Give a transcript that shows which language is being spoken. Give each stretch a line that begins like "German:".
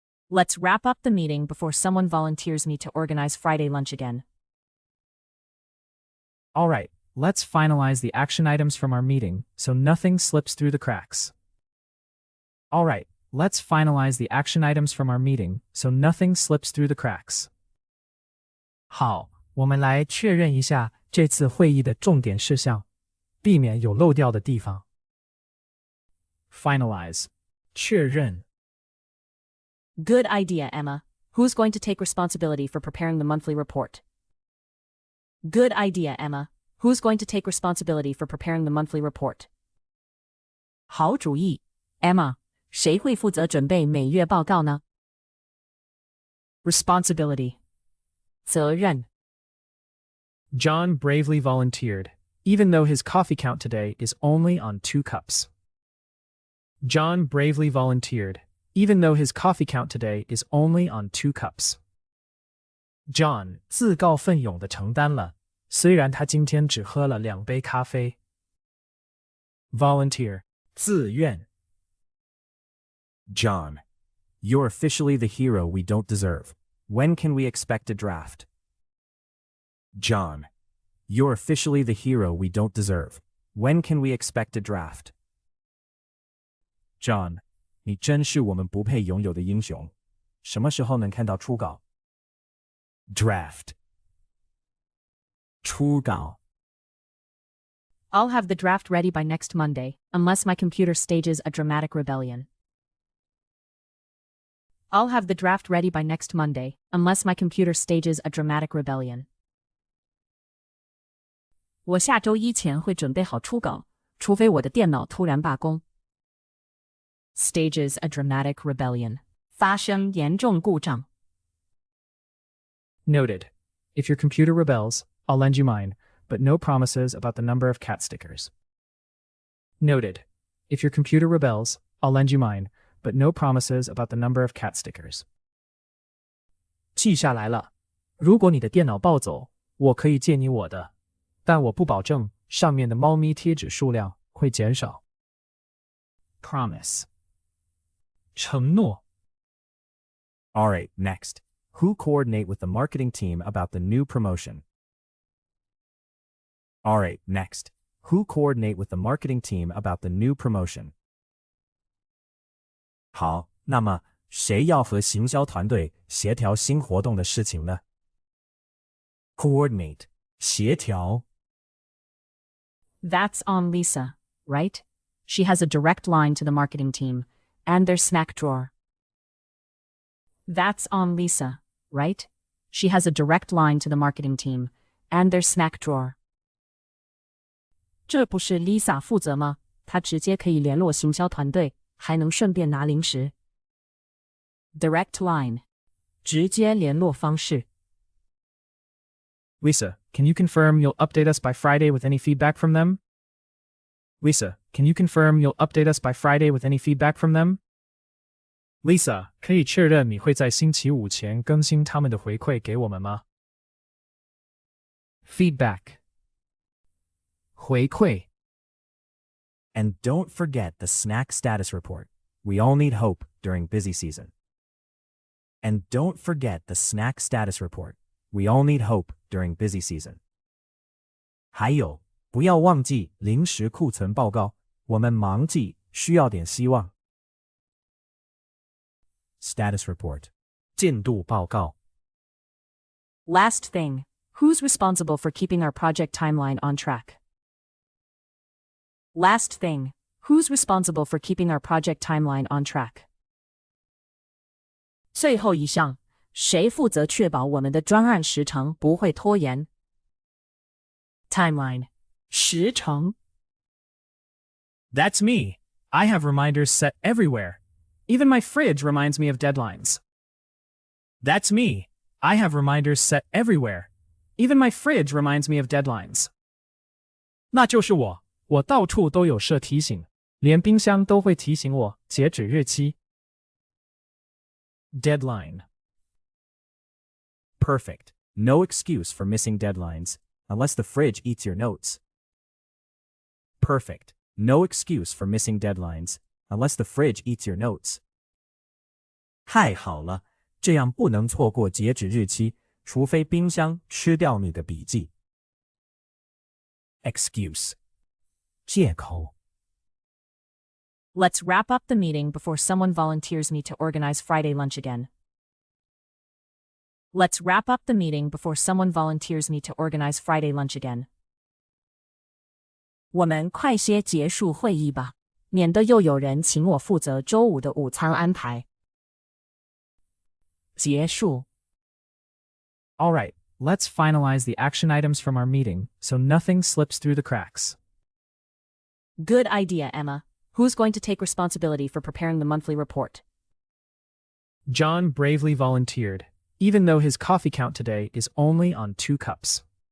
English: Let's wrap up the meeting before someone volunteers me to organize Friday lunch again. All right, let's finalize the action items from our meeting so nothing slips through the cracks. All right, let's finalize the action items from our meeting so nothing slips through the cracks.
Chinese: 好，我们来确认一下这次会议的重点事项，避免有漏掉的地方。
English: Finalize.
Chinese: 确认。
English: Good idea, Emma. Who's going to take responsibility for preparing the monthly report? Good idea, Emma. Who's going to take responsibility for preparing the monthly report?
Chinese: 好主意 ，Emma. 谁会负责准备每月报告呢？
English: Responsibility.
Chinese: 责任。
English: John bravely volunteered, even though his coffee count today is only on 2 cups. John bravely volunteered, even though his coffee count today is only on 2 cups.
Chinese: John 自告奋勇地承担了，虽然他今天只喝了2杯咖啡。
English: Volunteer
Chinese: 自愿。
English: John, you're officially the hero we don't deserve. When can we expect a draft? John, you're officially the hero we don't deserve. When can we expect a draft?
Chinese: John, 你真是我们不配拥有的英雄。什么时候能看到初稿？
English: Draft.
Chinese: 初稿。
English: I'll have the draft ready by next Monday, unless my computer stages a dramatic rebellion. I'll have the draft ready by next Monday, unless my computer stages a dramatic rebellion.
Chinese: 我下周一前会准备好初稿，除非我的电脑突然罢工。
English: Stages a dramatic rebellion.
Chinese: 发生严重故障。
English: Noted. If your computer rebels, I'll lend you mine, but no promises about the number of cat stickers. Noted. If your computer rebels, I'll lend you mine, but no promises about the number of cat stickers.
Chinese: 记下来了。如果你的电脑暴走，我可以借你我的，但我不保证上面的猫咪贴纸数量会减少。
English: Promise.
Chinese: 承诺。
English: All right, next. Who coordinate with the marketing team about the new promotion? All right, next. Who coordinate with the marketing team about the new promotion?
Chinese: 好，那么谁要和行销团队协调新活动的事情呢？
English: Coordinate.
Chinese: 协调。
English: That's on Lisa, right? She has a direct line to the marketing team, and their snack drawer. That's on Lisa, right? She has a direct line to the marketing team, and their snack drawer.
Chinese: 这不是 Lisa 负责吗？她直接可以联络行销团队，还能顺便拿零食。
English: Direct line，
Chinese: 直接联络方式。
English: Lisa, can you confirm you'll update us by Friday with any feedback from them? Lisa, can you confirm you'll update us by Friday with any feedback from them?
Chinese: Lisa, 可以确认你会在星期五前更新他们的回馈给我们吗？
English: Feedback
Chinese: 回馈。
English: And don't forget the snack status report. We all need hope during busy season. And don't forget the snack status report. We all need hope during busy season.
Chinese: 还有，不要忘记临时库存报告，我们忙季需要点希望。
English: Status report.
Chinese: 进度报告。
English: Last thing, who's responsible for keeping our project timeline on track? Last thing, who's responsible for keeping our project timeline on track?
Chinese: 最后一项，谁负责确保我们的专案时程不会拖延 ？
English: Timeline
Chinese: 时程。
English: That's me. I have reminders set everywhere. Even my fridge reminds me of deadlines. That's me. I have reminders set everywhere. Even my fridge reminds me of deadlines.
Chinese: 那就是我，我到处都有设提醒，连冰箱都会提醒我截止日期。
English: Deadline. Perfect. No excuse for missing deadlines, unless the fridge eats your notes. Perfect. No excuse for missing deadlines, unless the fridge eats your notes.
Chinese: 太好了，这样不能错过截止日期，除非冰箱吃掉你的笔记。
English: Excuse.
Chinese: 借口。
English: Let's wrap up the meeting before someone volunteers me to organize Friday lunch again. Let's wrap up the meeting before someone volunteers me to organize Friday lunch again.
Chinese: 我们快些结束会议吧，免得又有人请我负责周五的午餐安排。结束。
English: All right, let's finalize the action items from our meeting so nothing slips through the cracks. Good idea, Emma. Who's going to take responsibility for preparing the monthly report? John bravely volunteered, even though his coffee count today is only on 2 cups.